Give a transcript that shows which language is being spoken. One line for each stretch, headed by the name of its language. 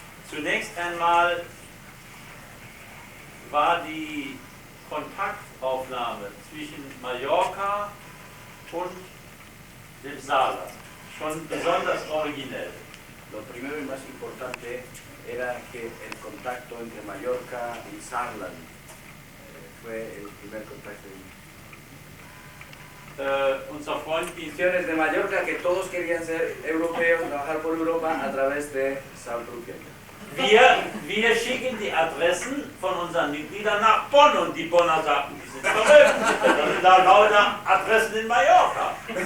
German: Zunächst einmal war die Kontaktaufnahme zwischen Mallorca und dem Saarland schon besonders originell.
Spanish: Lo primero y más importante era que el contacto entre Mallorca y Saarland fue el primer contacto.
German: Unser Freund
Spanish: Misiones de Mallorca, que todos querían ser europeos, trabajar por Europa a través de Saarbrücken.
German: Wir schicken die Adressen von unseren Mitgliedern nach Bonn und die Bonner sagten, die sind verrückt. Das sind da lauter Adressen in Mallorca.